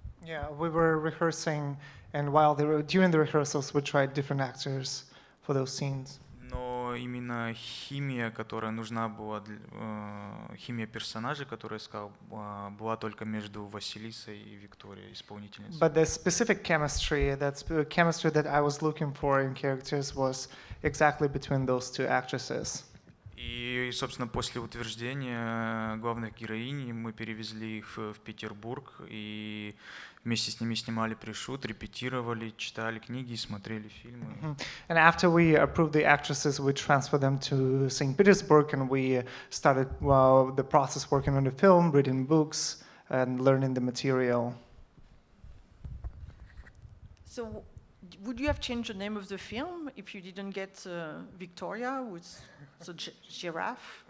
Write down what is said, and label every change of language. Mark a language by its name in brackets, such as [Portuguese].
[English] Yeah, we were rehearsing, and during the rehearsals, we tried different actors for those scenes. [Russian] Но именно химия, которая нужна была, химия персонажей, которую я искал, была только между Василисой и Викторией, исполнительницей. [English] But the specific chemistry that I was looking for in characters was exactly between those two actresses. [Russian] И, собственно, после утверждения главных героинь мы перевезли их в Петербург и вместе с ними снимали пришут, репетировали, читали книги, смотрели фильмы. [English] And after we approved the actresses, we transferred them to St. Petersburg, and we started the process working on the film, reading books, and learning the material. So, would you have changed the name of the film if you didn't get Victoria, who's the giraffe?